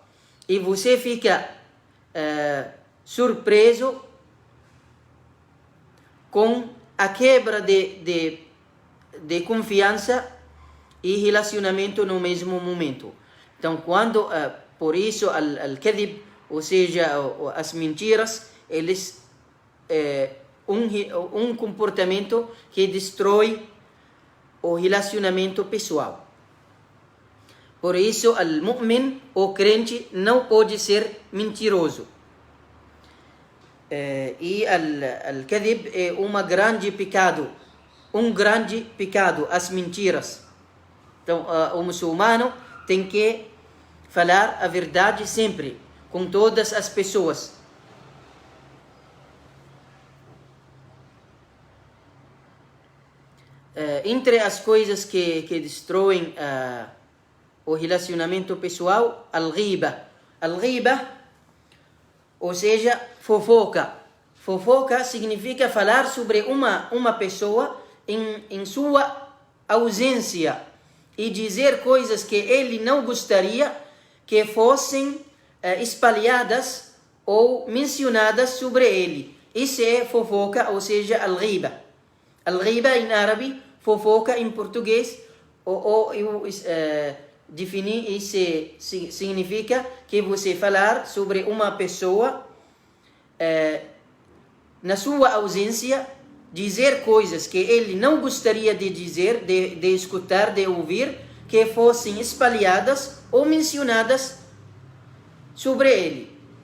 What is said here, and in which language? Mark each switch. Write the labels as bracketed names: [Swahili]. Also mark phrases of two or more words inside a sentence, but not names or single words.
[Portuguese] E você fica surpreso com a quebra de confiança e relacionamento no mesmo momento. Então, por isso, al-kadhib, ou seja, as mentiras, eles um comportamento que destrói o relacionamento pessoal. Por isso, al-mu'min, o crente, não pode ser mentiroso. E al-kadhib é um grande pecado, as mentiras. Então, o muçulmano tem que falar a verdade sempre, com todas as pessoas. Entre as coisas que destroem o relacionamento pessoal, al-ghiba. Al-ghiba, ou seja, fofoca. Fofoca significa falar sobre uma pessoa em sua ausência e dizer coisas que ele não gostaria que fossem espalhadas ou mencionadas sobre ele. Isso é fofoca, ou seja, al-ghiba. Al-ghiba em árabe, fofoca em português, eu defini, isso significa que você falar sobre uma pessoa na sua ausência, dizer coisas que ele não gostaria de dizer, de escutar, de ouvir, que fossem espalhadas ou mencionadas sobre ele.